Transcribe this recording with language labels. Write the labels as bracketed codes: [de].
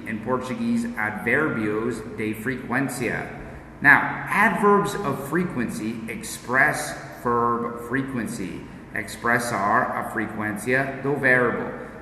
[en] In Portuguese, [pt] advérbios de frequência. [en] Now, adverbs of frequency express verb frequency. [pt] Expressar a frequência do verbo.